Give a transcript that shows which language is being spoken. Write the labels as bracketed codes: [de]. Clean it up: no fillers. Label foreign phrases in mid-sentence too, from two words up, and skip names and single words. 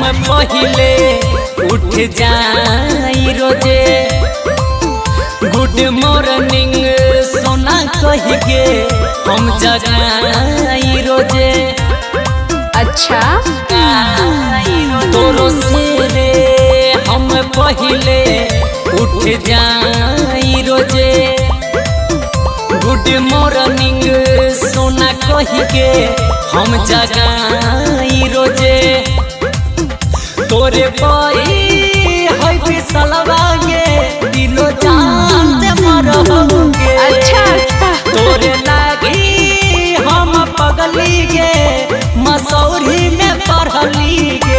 [mai] पहिले उठ जाई रोजे [en] good morning [mai] सोना कह के हम जगाई रोजे। अच्छा तोरो से रे हम पहिले उठ जाई रोजे [en] good morning [mai] सोना कह के हम जगाई रोजे तोरे पाई है फिसलवा गे दिलो जान से मरहोगे। अच्छा तोरे लागी हम पगली गे मसौरी में पढ़ली गे